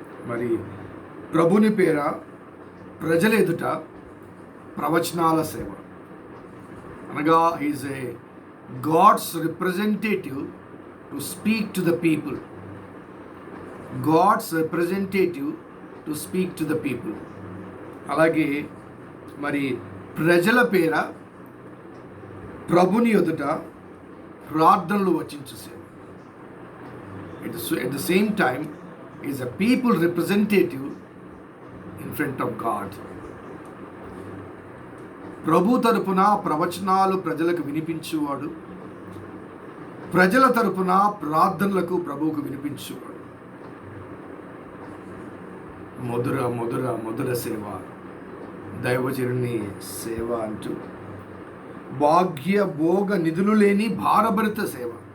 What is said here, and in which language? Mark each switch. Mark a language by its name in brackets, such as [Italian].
[Telugu] మరి ప్రభుని పేర ప్రజల ఎదుట ప్రవచనాల సేవ అనగా [English] Is a God's representative to speak to the people, God's representative to speak to the people. [Telugu] అలాగే మరి ప్రజల పేర ప్రభుని ఎదుట ప్రార్థనలు వచించు సేవ. [English] At the same time is a people representative in front of God. [Telugu] ప్రభు తరపున ప్రవచనాలు ప్రజలకు వినిపించువాడు, ప్రజల తరపున ప్రార్థనలకు ప్రభువుకు వినిపించువాడు. మధుర మధుర మధుర సేవ, దైవజనుని సేవ అంటూ భాగ్య భోగ నిధులు లేని భారభరిత సేవ.